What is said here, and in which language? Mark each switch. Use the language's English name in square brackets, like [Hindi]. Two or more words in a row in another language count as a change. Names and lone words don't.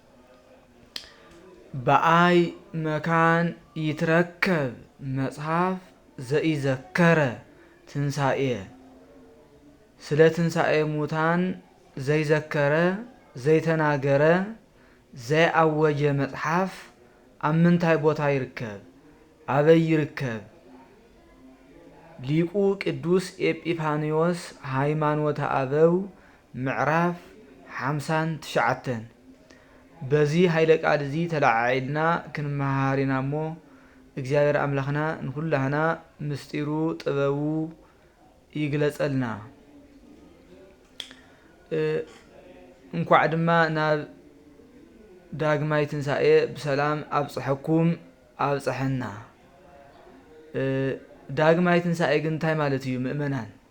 [Geez] በአይ መካን ይትረከብ መጽሐፍ ዘኢዘከረ ትንሣኤ [Tigrinya] ስለ ትንሣኤ ሙታን ዘይዘከረ ዘይተናገረ ዘያአወጀ መጽሐፍ ኣብ ምንታይ ቦታ ይርከብ? አበይ ይርከብ? ሊቁ ቅዱስ ኤጲፋንዮስ ሃይማኖተ አበው ምዕራፍ 59 በዚህ ኃይለ ቃል እዚ ተላዓልና ክንመሃሪና እሞ እግዚአብሔር አምላኽና ንኩላህና ምስጢሩ ጥበቡ ይግለጸልና። እንኳዕ ድማ ናብ ዳግማይ ትንሣኤ ብሰላም አብጽሐኩም አብጽሐና። ዳግማይ ትንሣኤ ግን እንታይ ማለት እዩ ምእመናን?